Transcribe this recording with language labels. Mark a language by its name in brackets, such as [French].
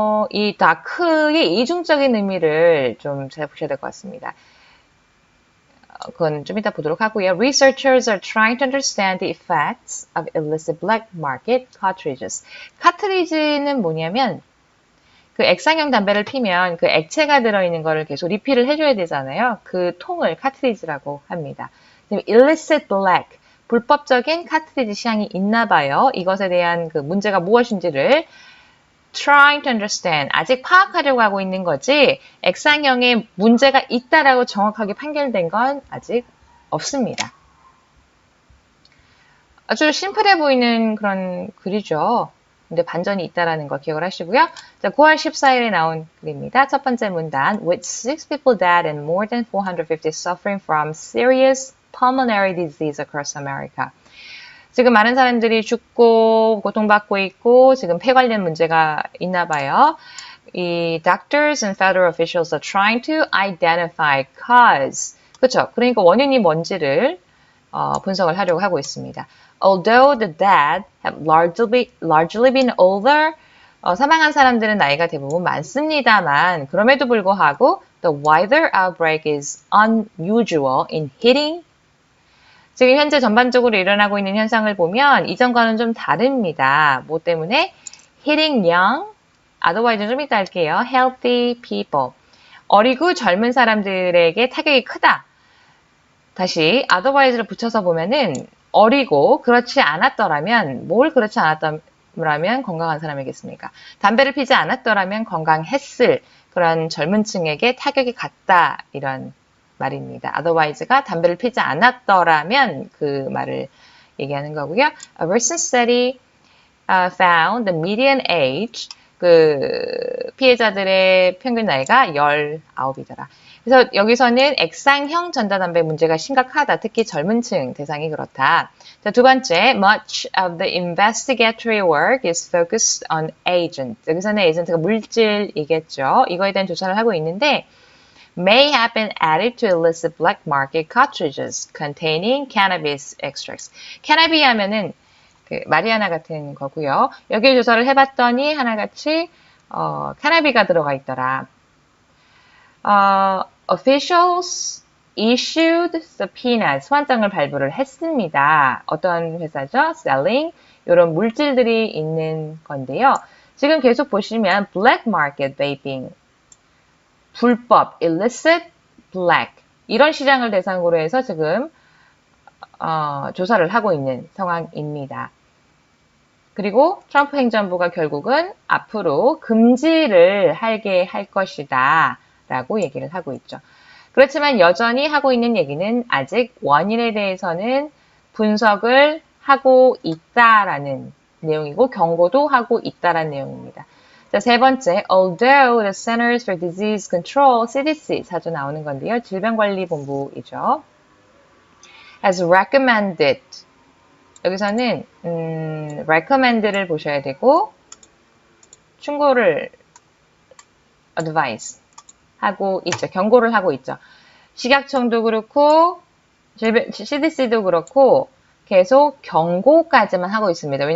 [Korean] 이 다크의 이중적인 의미를 좀 잘 보셔야 될 것 같습니다. 그건 좀 이따 보도록 하고요. [English] Researchers are trying to understand the effects of illicit black market cartridges. [Korean] 카트리지는 뭐냐면 그 액상형 담배를 피면 그 액체가 들어있는 거를 계속 리필을 해줘야 되잖아요. 그 통을 카트리지라고 합니다. [English] illicit black, [Korean] 불법적인 카트리지 시향이 있나 봐요. 이것에 대한 그 문제가 무엇인지를 [English] trying to understand, [Korean] 아직 파악하려고 하고 있는 거지 액상형에 문제가 있다라고 정확하게 판결된 건 아직 없습니다. 아주 심플해 보이는 그런 글이죠. 근데 반전이 있다라는 거 기억을 하시고요. 자, 9월 14일에 나온 글입니다. 첫 번째 문단. [English] With 6 people dead and more than 450 suffering from serious pulmonary disease across America. [Korean] 지금 많은 사람들이 죽고 고통받고 있고 지금 폐 관련 문제가 있나 봐요. [English] 이 doctors and federal officials are trying to identify cause. [Korean] 그렇죠. 그러니까 원인이 뭔지를 분석을 하려고 하고 있습니다. [English] Although the dead have largely been older, [Korean] 사망한 사람들은 나이가 대부분 많습니다만 그럼에도 불구하고 [English] the wider outbreak is unusual in hitting. [Korean] 지금 현재 전반적으로 일어나고 있는 현상을 보면 이전과는 좀 다릅니다. 뭐 때문에? [English] hitting young, [Korean] otherwise는 좀 이따 할게요. [English] healthy people. [Korean] 어리고 젊은 사람들에게 타격이 크다. 다시 otherwise를 붙여서 보면은 어리고 그렇지 않았더라면 뭘 그렇지 않았더라면 건강한 사람이겠습니까? 담배를 피지 않았더라면 건강했을 그런 젊은 층에게 타격이 갔다 이런 말입니다. otherwise가 담배를 피지 않았더라면 그 말을 얘기하는 거고요. [English] A recent study found the median age [Korean] 그 피해자들의 평균 나이가 19이더라. 그래서 여기서는 액상형 전자담배 문제가 심각하다. 특히 젊은 층 대상이 그렇다. 자, 두 번째, [English] much of the investigatory work is focused on agent. [Korean] 여기서는 에이전트가 물질이겠죠. 이거에 대한 조사를 하고 있는데 [English] may have been added to illicit black market cartridges containing cannabis extracts. [Korean] 캐나비 하면은 그 마리아나 같은 거고요. 여기 조사를 해봤더니 하나같이 캐나비가 들어가 있더라. [English] Officials issued subpoenas, [Korean] 소환장을 발부를 했습니다. 어떤 회사죠? Selling 이런 물질들이 있는 건데요. 지금 계속 보시면 [English] black market vaping [Korean] 불법, [English] illicit, black [Korean] 이런 시장을 대상으로 해서 지금 조사를 하고 있는 상황입니다. 그리고 트럼프 행정부가 결국은 앞으로 금지를 하게 할 것이다 라고 얘기를 하고 있죠. 그렇지만 여전히 하고 있는 얘기는 아직 원인에 대해서는 분석을 하고 있다라는 내용이고 경고도 하고 있다라는 내용입니다. 자, 세 번째, [English] although the Centers for Disease Control, [Korean] CDC 자주 나오는 건데요. 질병관리본부이죠. [English] has recommended [Korean] 여기서는 recommend를 보셔야 되고 충고를 advise 하고 있죠. 경고를 하고 있죠. 식약청도 그렇고 CDC도 그렇고 계속 경고까지만 하고 있습니다.